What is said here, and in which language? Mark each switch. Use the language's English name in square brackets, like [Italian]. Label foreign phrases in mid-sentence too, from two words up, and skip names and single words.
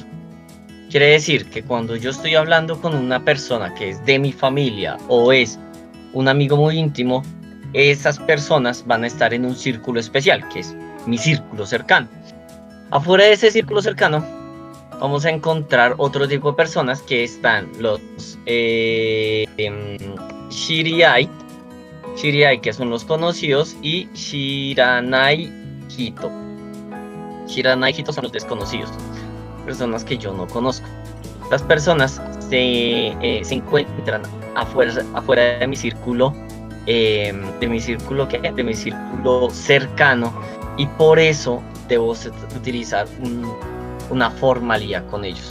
[Spanish] Quiere decir que cuando yo estoy hablando con una persona que es de mi familia o es un amigo muy íntimo, esas personas van a estar en un círculo especial, que es mi círculo cercano. Afuera de ese círculo cercano, vamos a encontrar otro tipo de personas que están los shiriai, que son los conocidos, y [Japanese] 知らない 人. 知らない 人 [Spanish] son los desconocidos, personas que yo no conozco. Las personas se encuentran afuera de mi círculo de mi círculo, de mi círculo cercano, y por eso debo utilizar una formalidad con ellos.